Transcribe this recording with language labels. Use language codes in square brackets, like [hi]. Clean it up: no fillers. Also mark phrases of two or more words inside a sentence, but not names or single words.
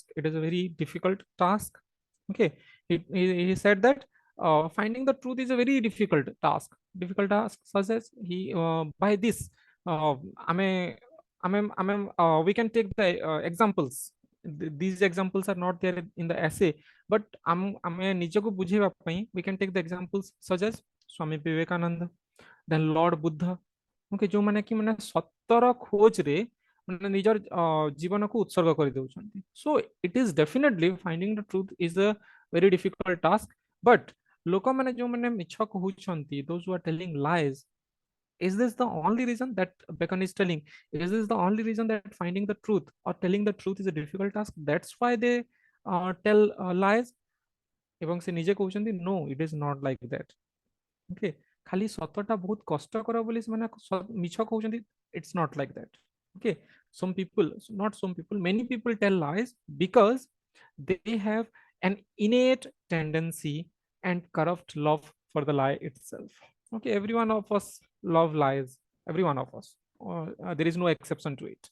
[en] It is a very difficult task. Okay, he said that finding the truth is a very difficult task. Difficult task, such as he by this, I mean, we can take the examples. These examples are not there in the essay, but [or] ଆମେ ନିଜକୁ ବୁଝେଇବା ପାଇଁ [en] we can take the examples such as ସ୍ୱାମୀ ବିବେକାନନ୍ଦ, then Lord Buddha. [or] ଓକେ, ଯୋଉମାନେ କି ମାନେ ସତର ଖୋଜରେ ମାନେ ନିଜର ଜୀବନକୁ ଉତ୍ସର୍ଗ କରିଦେଉଛନ୍ତି. [en] So it is definitely finding the truth is a very difficult task, but [or] ଲୋକମାନେ ଯୋଉମାନେ ମିଛ କହୁଛନ୍ତି, [en] those who are telling lies, is this the only reason that Bacon is telling? Is this the only reason that finding the truth or telling the truth is a difficult task? That's why they tell lies? [or] এবং ସେ ନିଜେ କହୁଛନ୍ତି [en] no, it is not like that. [or] Okay, ଖାଲି ସତଟା ବହୁତ କଷ୍ଟକର ବୋଲି ସେମାନେ ମିଛ କହୁଛନ୍ତି, [en] it's not like that. Okay, some people, not some people, many people tell lies because they have an innate tendency and corrupt love for the lie itself. Okay, every one of us love lies, every one of us. There is no exception to it.